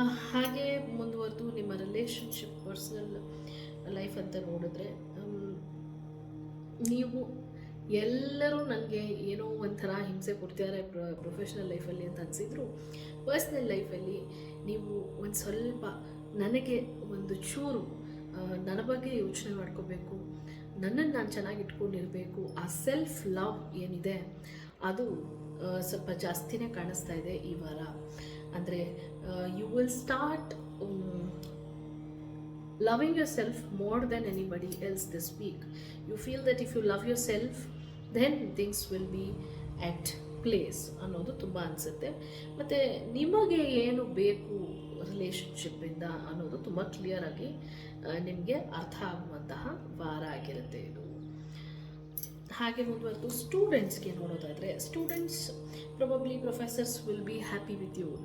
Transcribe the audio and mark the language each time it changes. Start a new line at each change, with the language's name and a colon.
Kannada: ಹಾಗೆ ಮುಂದುವರೆದು ನಿಮ್ಮ ರಿಲೇಷನ್ಶಿಪ್, ಪರ್ಸನಲ್ ಲೈಫ್ ಅಂತ ನೋಡಿದ್ರೆ ನೀವು ಎಲ್ಲರೂ ನನಗೆ ಏನೋ ಒಂಥರ ಹಿಂಸೆ ಕೊಡ್ತಿದ್ದಾರೆ ಪ್ರೊಫೆಷ್ನಲ್ ಲೈಫಲ್ಲಿ ಅಂತ ಅನಿಸಿದ್ರು, ಪರ್ಸ್ನಲ್ ಲೈಫಲ್ಲಿ ನೀವು ಒಂದು ಸ್ವಲ್ಪ ನನಗೆ ಒಂದು ಚೂರು ನನ್ನ ಬಗ್ಗೆ ಯೋಚನೆ ಮಾಡ್ಕೋಬೇಕು, ನನ್ನನ್ನು ನಾನು ಚೆನ್ನಾಗಿ ಇಟ್ಕೊಂಡಿರಬೇಕು, ಆ ಸೆಲ್ಫ್ ಲವ್ ಏನಿದೆ ಅದು ಸ್ವಲ್ಪ ಜಾಸ್ತಿನೇ ಕಾಣಿಸ್ತಾ ಇದೆ ಈ ವಾರ.
English: ಅಂದರೆ you will start loving yourself more than anybody else this week. You feel that if you love yourself, then things will be at place
Kannada: ಅನ್ನೋದು ತುಂಬ ಅನಿಸುತ್ತೆ. ಮತ್ತು ನಿಮಗೆ ಏನು ಬೇಕು ರಿಲೇಷನ್ಶಿಪ್ಪಿಂದ ಅನ್ನೋದು ತುಂಬ ಕ್ಲಿಯರ್ ಆಗಿ ನಿಮಗೆ ಅರ್ಥ ಆಗುವಂತಹ ವಾರ ಆಗಿರುತ್ತೆ ಇದು. ಹಾಗೆ ಮುಂದುವರೆದು ಸ್ಟೂಡೆಂಟ್ಸ್ಗೆ ನೋಡೋದಾದರೆ,
English: Students probably professors will be happy with you.